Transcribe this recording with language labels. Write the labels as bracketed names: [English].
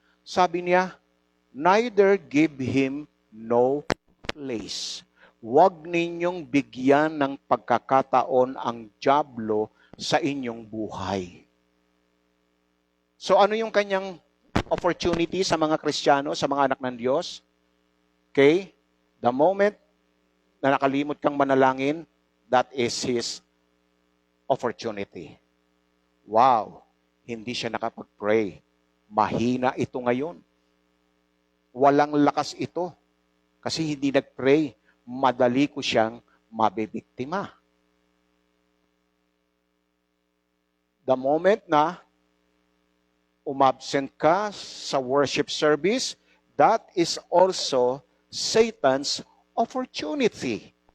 [Filipino] Sabi niya, [English] neither give him no place. [Filipino] Huwag ninyong bigyan ng pagkakataon ang dyablo sa inyong buhay. So ano yung kanyang opportunity sa mga Kristiyano, sa mga anak ng Diyos? Okay? [English] The moment [Filipino] na nakalimot kang manalangin, [English] that is his opportunity. [Filipino] Wow, hindi siya nakapag-pray. Mahina ito ngayon. Walang lakas ito. Kasi hindi nag-pray. Madali ko siyang mabibiktima. [English] The moment [Filipino] na umabsent ka sa [English] worship service, that is also Satan's opportunity.